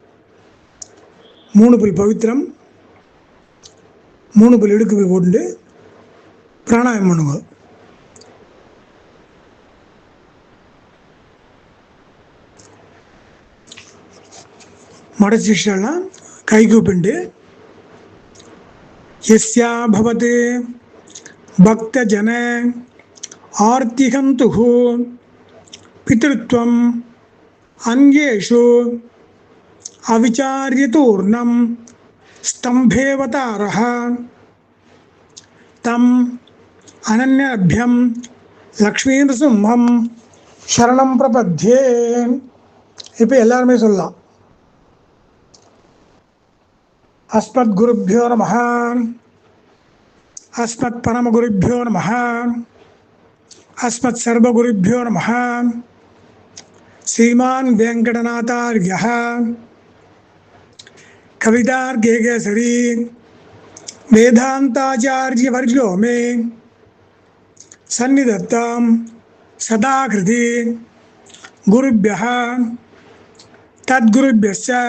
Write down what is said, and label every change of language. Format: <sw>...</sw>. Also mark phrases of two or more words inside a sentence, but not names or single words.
<ta>3 புல் பவித்திரம், 3 புல் இடுக்கு போட்டு பிராணாயம் பண்ணுங்க. மடசிஷ்டெல்லாம் கை கூப்பிண்டு</ta> <sa>यस्या भवते भक्तजन आर्तिहन्तुः पितृत्वम् अन्येषु अविचार्यतूर्णं स्तम्भेवतारः तम् अनन्याभ्यं लक्ष्मीनृसिंहं शरणं प्रपद्ये.</sa> <ta>இப்போ எல்லாருமே சொல்லலாம்.</ta> <sa>अस्मत् गुरुभ्यो नमः, अस्मत् परम गुरुभ्यो नमः, अस्मत् सर्वगुरुभ्यो नमः. श्रीमान वेंकटनाथार्यः कवितार्किकेसरी वेदांताचार्यवर्यो मे सन्निधत्तां सदा कृति गुरुभ्यः तद्गुरुभ्यश्च</sa>